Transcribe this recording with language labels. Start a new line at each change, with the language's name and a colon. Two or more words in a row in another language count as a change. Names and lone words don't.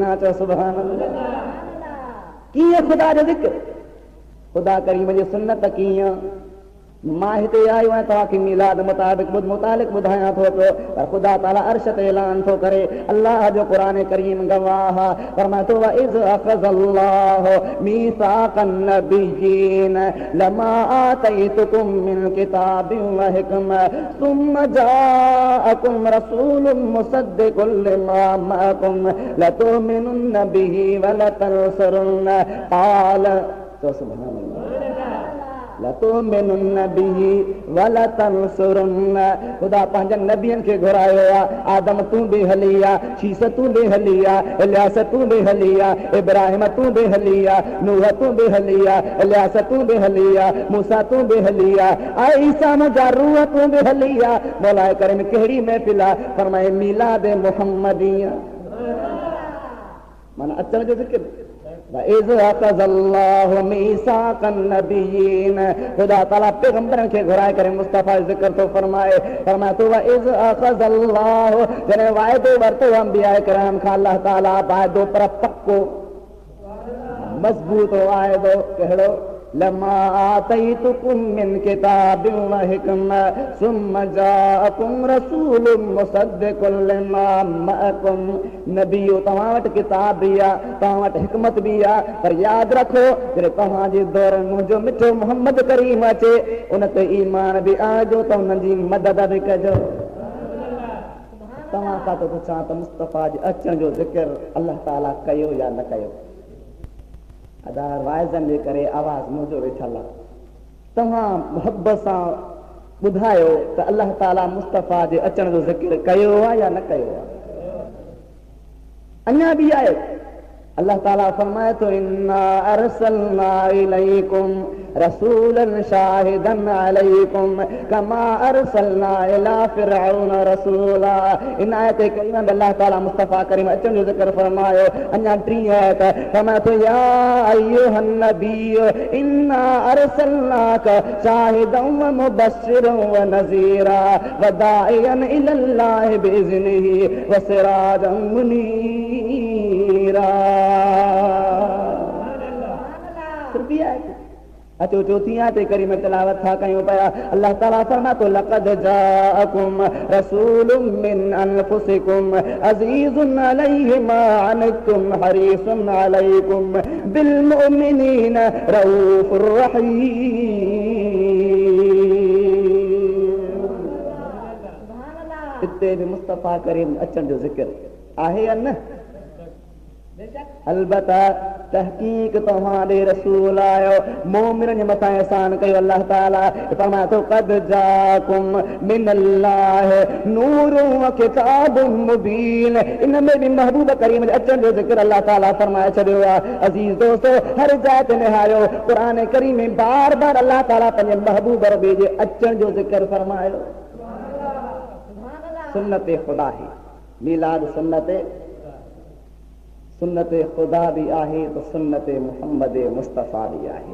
Sindhi: चओ
Arabic: سبحان الله.
Sindhi: कीअं ख़ुदा जो ज़िक्र, ख़ुदा करीम जी सुन्नत कीअं? मां हिते आयो आहियां तव्हांखे मीलाद मुताबिक़ ॿुधायां थो पियो, पर ख़ुदा ताला अर्श ते ऐलान थो करे। अल्लाह जो क़ुरान करीम गवाह आहे, फरमाए थो
Arabic: وإذ أخذ الله ميثاق النبيين لما آتيتكم من كتاب وحكمة ثم جاءكم رسول مصدق لما معكم لتؤمنن به ولتنصرنه قال.
Sindhi: तो
Arabic: سبحان الله. لتؤمنن به ولتنصرنه.
Sindhi: खुदा पंहिंजे नबियनि खे घुरायो आहे, आदम तूं बि हली आ, शीस तूं बि हली आ, इलियास तूं बि हली आ, इब्राहिम तूं बि हली आ, नूह तूं बि हली आ, इलियास तूं बि हली आ, मूसा तूं बि हली आ, ऐं ईसा मुंहिंजा रूह तूं बि हली आ। मौला करीम कहिड़ी महफ़िल आहे, फरमाए मीलाद मुहम्मदीया, माना अचण जो ज़िक्र।
Arabic: إذ أخذ الله ميثاق النبيين,
Sindhi: खुदा ताला पैगंबरनि खे घुराए करे मुस्तफ़ा ज़िक्र थो फरमाए, फरमाए थो
Arabic: إذ أخذ الله,
Sindhi: जॾहिं वाइदो वरितो अंबिया किराम खां अल्लाह ताला, वाइदो पर पक्को मज़बूत वाइदो कहिड़ो,
Arabic: لما آتيتكم من كتاب وحكمة ثم جاءكم رسول مصدق لما معكم.
Sindhi: नबियो तव्हां वटि किताब बि आहे, तव्हां वटि हिकमत बि आहे, पर यादि रखो जॾहिं तव्हांजे दौर मुंहिंजो मिठो मोहम्मद करीम अचे, उन ते ईमान बि आणिजो त उन्हनि जी मदद बि कजो। तव्हां खां थो पुछां त मुस्तफ़ा जे अचण जो ज़िक्र अल्लाह ताला कयो या न कयो? अदार वाइज़नि जे करे आवाज़ मुंहिंजो वेठल आहे, तव्हां मुहबत सां ॿुधायो त अल्लाह ताला मुस्तफ़ा जे अचण जो ज़िक्र कयो आहे या न कयो आहे? अञा बि आहे, अल्लाह ताला फरमाए थो
Arabic: إنا أرسلنا إليكم رسولا شاهدا عليكم كما أرسلنا إلى فرعون رسولا.
Sindhi: इन आयत करीम में अल्लाह ताला मुस्तफ़ा करीम अचण जो ज़िक्र फरमायो। अञा टी आयत फरमाए थो
Arabic: يا أيها النبي إنا أرسلناك شاهدا ومبشرا ونذيرا وداعيا إلى الله بإذنه وسراجا منيرا.
Sindhi: अचो चौथी आयत करीम में तिलावत था कयूं पिया। अल्लाह ताला फरमाए थो
Arabic: لقد جاءكم رسول من أنفسكم عزيز عليه ما عنتم حريص عليكم بالمؤمنين رءوف رحيم.
Sindhi: इते भी मुस्तफ़ा करीम अचण जो ज़िक्र आहे या न? अलबत्ता तहकीक तव्हांजे रसूल आयो, मोमिननि जे मथां एहसान कयो अल्लाह ताला। फरमाए थो
Arabic: قد جاءكم من الله نور وكتاب مبين.
Sindhi: इन में बि महबूब करीम जे अचण जो ज़िक्र अल्लाह ताला फरमाए छॾियो आहे। अज़ीज़ दोस्तो, हर जाइ ते निहारियो क़ुरान करीम में बार बार अल्लाह ताला पंहिंजे महबूब रबी जे अचण जो ज़िक्र फरमायो। सुन्नत ख़ुदा ही मीलाद सुन्नत ख़ुदा भी आहे तो सुन्नत मुहम्मद मुस्तफ़ा भी आहे।